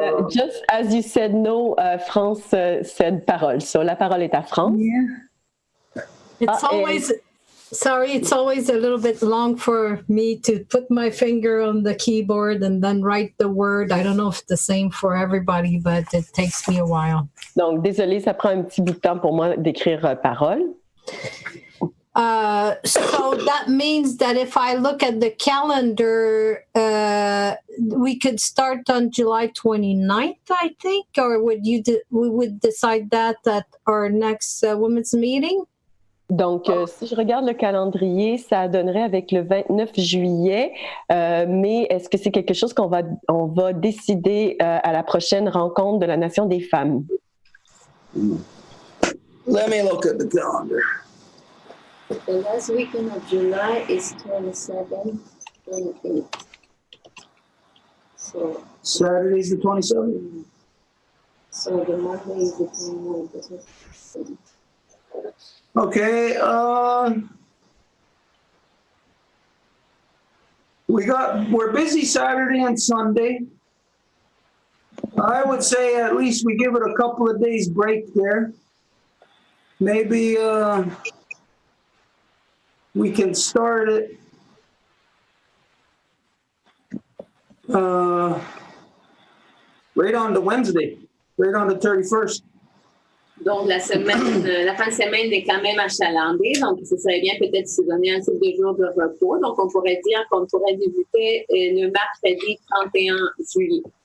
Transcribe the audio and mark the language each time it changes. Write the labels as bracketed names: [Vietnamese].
[English] Just as you said no, France said parole. [French] So la parole est à France. [English] Yeah. It's always a little bit long for me to put my finger on the keyboard and then write the word. I don't know if it's the same for everybody, but it takes me a while. [French] Donc, désolé, ça prend un petit bout de temps pour moi d'écrire parole. [English] So that means that if I look at the calendar, we could start on July 29th, I think, or we would decide that at our next women's meeting? [French] Donc, si je regarde le calendrier, ça donnerait avec le 29 juillet, mais est-ce que c'est quelque chose qu'on va décider à la prochaine rencontre de la Nation des femmes? [English] Let me look at the calendar. The last weekend of July is 27, 28. So Saturday's the 27th? So the Monday is the 29th. Okay, we're busy Saturday and Sunday. I would say at least we give it a couple of days break there. Maybe we can start it right on the Wednesday, right on the 31st. [French] Donc, la fin de semaine est quand même achalandée. Donc, ce serait bien peut-être se donner un type de jour de repos. Donc, on pourrait dire qu'on pourrait débuter le mercredi 31 juillet.